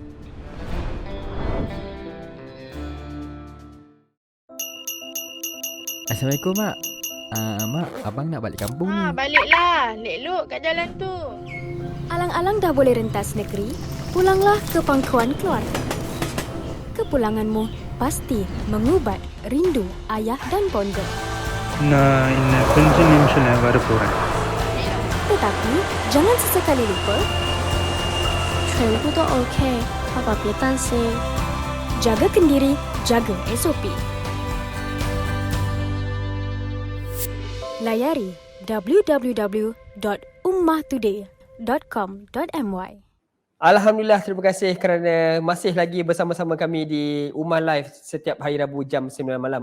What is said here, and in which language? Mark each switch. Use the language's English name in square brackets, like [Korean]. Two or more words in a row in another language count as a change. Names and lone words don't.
[Malay] Assalamualaikum, Mak. Mak, abang nak balik kampung ni. Baliklah. Lek-luk kat jalan tu. Alang-alang dah boleh rentas negeri, pulanglah ke pangkuan keluarga. Kepulanganmu pasti mengubat rindu ayah dan bonda. [Tamil] நான் இன்னும் கொஞ்ச நிமிஷம் வர போறேன். [Malay] Tetapi jangan sesekali lupa [Chinese] 全部都 OK， 爸爸别担心。 [Malay] jaga kendiri, jaga SOP. Layari www.ummahtoday.com.my. Alhamdulillah, terima kasih kerana masih lagi bersama-sama kami di Ummah Live setiap hari Rabu jam 9 malam.